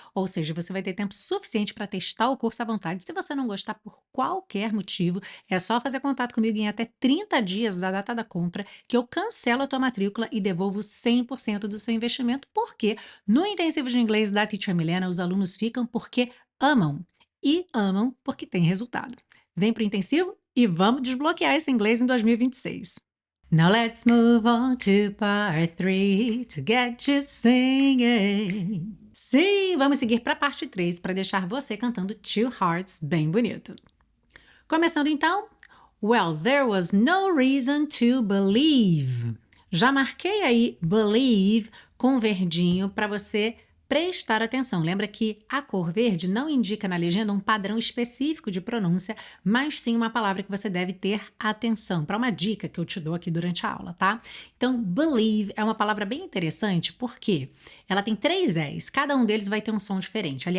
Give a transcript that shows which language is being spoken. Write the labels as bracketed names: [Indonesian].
[Portuguese] Ou seja, você vai ter tempo suficiente para testar o curso à vontade. Se você não gostar por qualquer motivo, é só fazer contato comigo em até 30 dias da data da compra, que eu cancelo a tua matrícula e devolvo 100% do seu investimento, porque no intensivo de inglês da Teacher Milena, os alunos ficam porque amam. E amam porque tem resultado. Vem pro intensivo e vamos desbloquear esse inglês em 2026. [English] Now let's move on to part 3 to get you singing. [Portuguese] Sim, vamos seguir para a parte 3 para deixar você cantando Two Hearts bem bonito. Começando então. [English] Well, there was no reason to believe. [Portuguese] Já marquei aí believe com verdinho para você prestar atenção. Lembra que a cor verde não indica na legenda um padrão específico de pronúncia, mas sim uma palavra que você deve ter atenção, para uma dica que eu te dou aqui durante a aula, tá? Então, believe é uma palavra bem interessante porque ela tem 3 E's, cada um deles vai ter um som diferente.